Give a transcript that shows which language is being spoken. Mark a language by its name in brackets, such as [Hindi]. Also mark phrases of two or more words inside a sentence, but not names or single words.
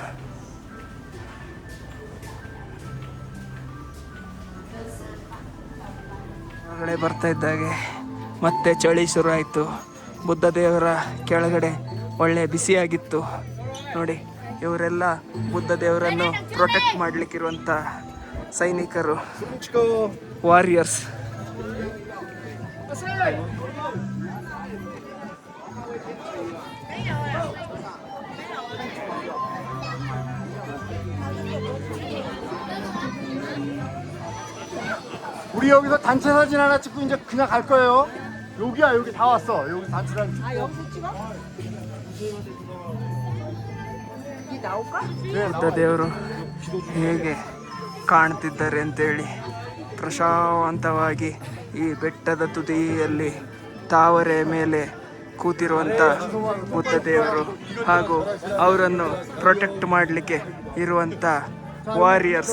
[Kannada] ಹೊರಗಡೆ ಬರ್ತಾ ಇದ್ದಾಗೆ ಮತ್ತೆ ಚಳಿ ಶುರು ಆಯಿತು. ಬುದ್ಧ ದೇವರ ಕೆಳಗಡೆ ಒಳ್ಳೆ ಬಿಸಿಯಾಗಿತ್ತು. ನೋಡಿ ಇವರೆಲ್ಲ ಬುದ್ಧ ದೇವರನ್ನು ಪ್ರೊಟೆಕ್ಟ್ ಮಾಡಲಿಕ್ಕಿರುವಂಥ ಸೈನಿಕರು, ವಾರಿಯರ್ಸ್. [Korean] 우리 여기서 단체 사진 하나 찍고 이제 그냥 갈 거예요. 여기야, 여기 다 왔어. 여기 단체 사진 찍고. 아 여기서 찍어? 이 나올까? [Kannada] ಬುದ್ಧ ದೇವರು ಹೇಗೆ ಕಾಣ್ತಿದ್ದಾರೆ ಅಂತೇಳಿ ಪ್ರಶಾಂತವಾಗಿ ಈ ಬೆಟ್ಟದ ತುದಿಯಲ್ಲಿ ತಾವರೆ ಮೇಲೆ ಕೂತಿರುವಂಥ ಬುದ್ಧ ದೇವರು ಹಾಗೂ ಅವರನ್ನು ಪ್ರೊಟೆಕ್ಟ್ ಮಾಡಲಿಕ್ಕೆ ಇರುವಂಥ ವಾರಿಯರ್ಸ್.